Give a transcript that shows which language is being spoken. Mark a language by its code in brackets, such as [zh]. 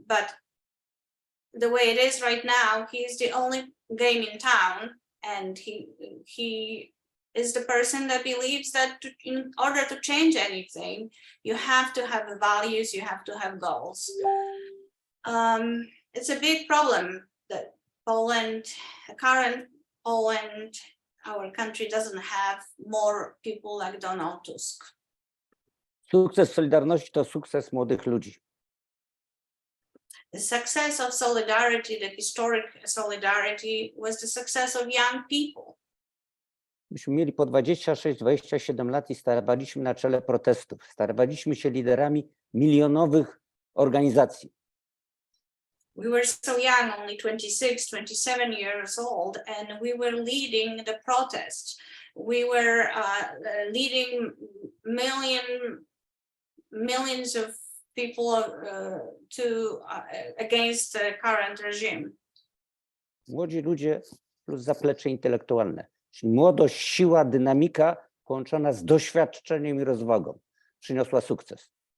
[en] But the way it is right now, he's the only game in town, and he is the person that believes that in order to change anything, you have to have values, you have to have goals. It's a big problem that Poland, current Poland, our country doesn't have more people like Donald Tusk. [pl] Sukces Solidarności to sukces młodych ludzi. [en] The success of Solidarity, the historic Solidarity, was the success of young people. [pl] Myśmy mieli po 26-27 lat i starowaliśmy na czele protestów. Starowaliśmy się liderami milionowych organizacji. [en] We were so young, only 26, 27 years old, and we were leading the protests. We were leading millions of people against the current regime. [pl] Młodzi ludzie plus zaplecze intelektualne, czyli młodość, siła, dynamika połączona z doświadczeniem i rozwagą przyniosła sukces.